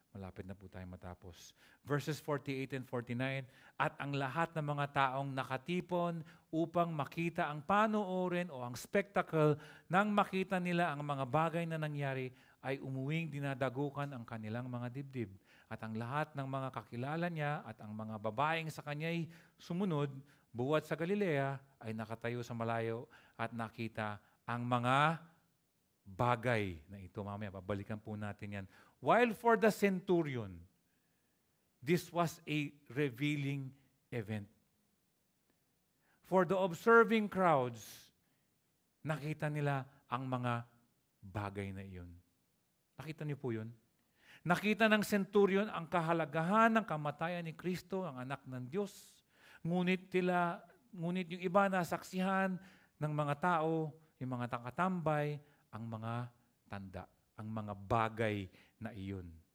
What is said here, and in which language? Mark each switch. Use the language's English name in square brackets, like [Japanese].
[Filipino] Malapit na po tayo matapos. Verses 48 and 49, at ang lahat ng mga taong nakatipon upang makita ang panoorin o ang spectacle nang makita nila ang mga bagay na nangyari ay umuwing dinadagukan ang kanilang mga dibdib. At ang lahat ng mga kakilala niya at ang mga babaeng sa kanya'y sumunod, buwat sa Galilea, ay nakatayo sa malayo at nakita ang mga bagay na ito. Mamaya, babalikan po natin yan. [English] While for the centurion, this was a revealing event. For the observing crowds, [Filipino] nakita nila ang mga bagay na iyon. Nakita niyo po yun? Nakita ng centurion ang kahalagahan ng kamatayan ni Kristo, ang anak ng Diyos. Ngunit yung iba nasaksihan ng mga tao, yung mga takatambay, ang mga tanda, ang mga bagay na iyon.